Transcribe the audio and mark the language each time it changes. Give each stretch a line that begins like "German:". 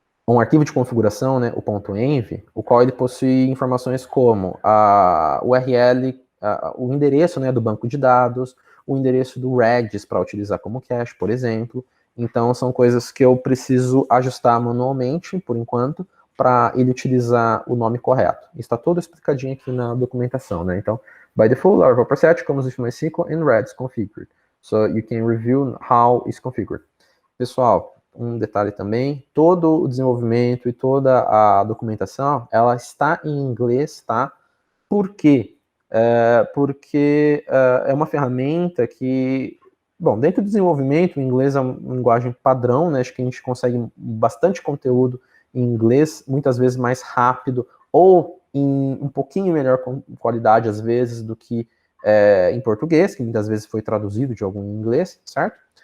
Portuguese: um arquivo de configuração, né, o .env, o qual ele possui informações como a URL, o endereço, né, do banco de dados, o endereço do Redis para utilizar como cache, por exemplo. Então, são coisas que eu preciso ajustar manualmente, por enquanto, para ele utilizar o nome correto. Está todo explicadinho aqui na documentação, né?
English: Então, by default, Laravel preset comes with MySQL and Redis configured. So you can review how it's configured.
Portuguese: Pessoal, um detalhe também, todo o desenvolvimento e toda a documentação, ela está em inglês, tá? Por quê? Porque é uma ferramenta que, bom, dentro do desenvolvimento, o inglês é uma linguagem padrão, né? Acho que a gente consegue bastante conteúdo em inglês, muitas vezes mais rápido, ou em um pouquinho melhor qualidade, às vezes, do que em português, que muitas vezes foi traduzido de algum inglês, certo?